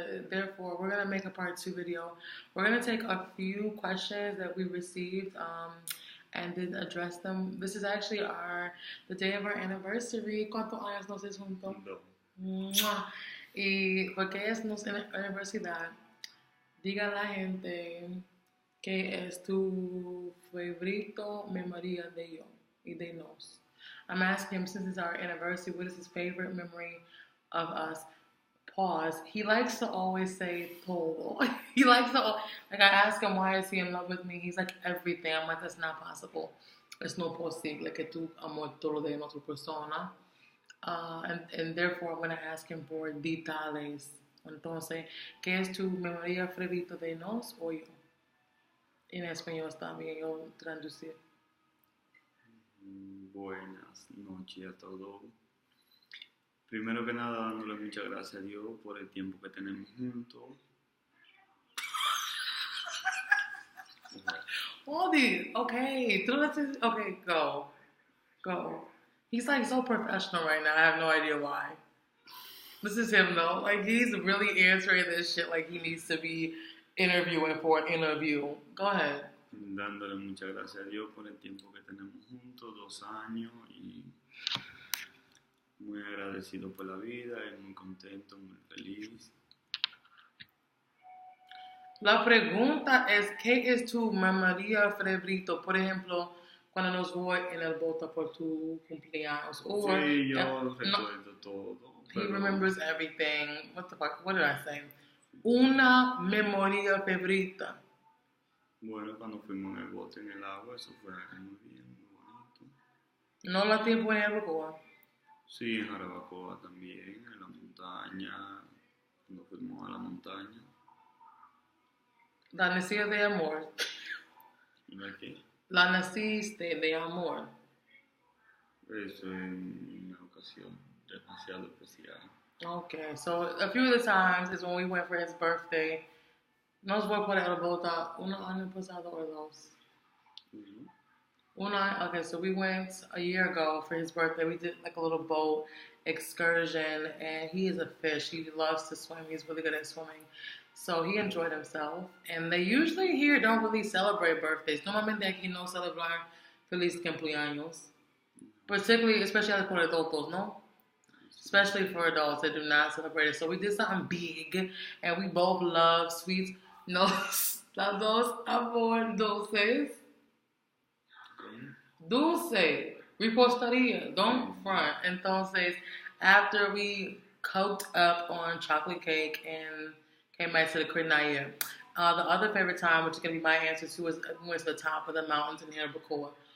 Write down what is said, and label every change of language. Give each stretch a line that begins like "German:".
English: Therefore, we're going to make a part 2 video. We're going to take a few questions that we received and then address them. This is actually the day of our anniversary.
Spanish: ¿Cuántos años nos es juntos? No. Y porque es nuestra universidad, diga a la gente que es tu favorito memoria de yo y de nos.
English: I'm asking him, since it's our anniversary, what is his favorite memory of us? Pause. He likes to always say todo. He likes to, like, I ask him why is he in love with me. He's like, everything. I'm like, that's not possible.
Spanish: It's no posible que tú amor todo de otra persona.
English: And therefore, I'm going to ask him for detalles.
Spanish: Entonces, ¿qué es tu memoria favorita de nos o yo? En español está bien, yo traducir. Buenas noches a todos. Primero que nada, dándole muchas gracias a Dios por el tiempo que tenemos juntos.
English: All these, okay, okay, go. He's like so professional right now. I have no idea why. This is him though. Like he's really answering this shit like he needs to be interviewing for an interview. Go ahead.
Spanish: Dándole muchas gracias a Dios por el tiempo que tenemos juntos, 2 años, y muy agradecido por la vida y muy contento, muy feliz. La pregunta es, ¿qué es tu memoria favorito? Por ejemplo, cuando nos voy en el bote por tu cumpleaños.
English: Or,
Spanish: sí, yo recuerdo todo.
English: He remembers everything. What the fuck? What did I say?
Spanish: Una memoria favorita. Bueno, cuando fuimos en el bote en el agua, eso fue muy bien, muy bonito. ¿No la tiempo en Jarabacoa? Sí, en Jarabacoa también, en la montaña, cuando fuimos a la montaña. La nacida de amor. ¿La qué? La naciste de amor. Eso en una ocasión demasiado especial.
English: Okay, so a few of the times is when we went for his birthday.
Spanish: Nos voy por el bote un año pasado or dos.
English: Okay, so we went a year ago for his birthday. We did like a little boat excursion, and he is a fish. He loves to swim. He's really good at swimming. So he enjoyed himself. And they usually here don't really celebrate birthdays.
Spanish: Normalmente aquí no celebrar feliz cumpleaños.
English: Particularly, especially for adultos, no? Especially for adults that do not celebrate it. So we did something big, and we both love sweets.
Spanish: Los dos amor dulces. Dulce, repostería,
English: don't front. Entonces, after we coked up on chocolate cake and came back to the Crenaya, the other favorite time, which is going to be my answer to, was we went to the top of the mountains in Jarabacoa.